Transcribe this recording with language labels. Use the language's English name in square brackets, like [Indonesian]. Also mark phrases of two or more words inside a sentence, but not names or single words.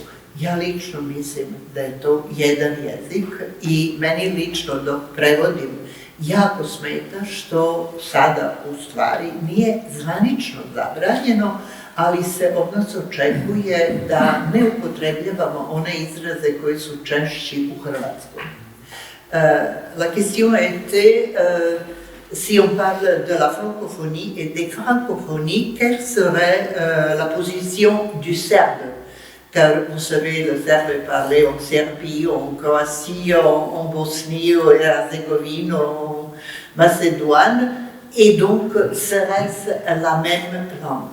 [Serbian] Ja lično mislim da je to jedan jezik i meni lično dok prevodim jako smeta što sada u stvari nije zvanično zabranjeno, ali se od nas očekuje da ne upotrebljavamo one izraze koji su češći u hrvatskom. [French] La question était, si on parle de la francophonie et des francophonies, quelle serait la position du serbe? Car vous savez, le serbe est parlé en Serbie, en Croatie, en Bosnie, en Herzégovine, en Macédoine, et donc serait-ce la même langue?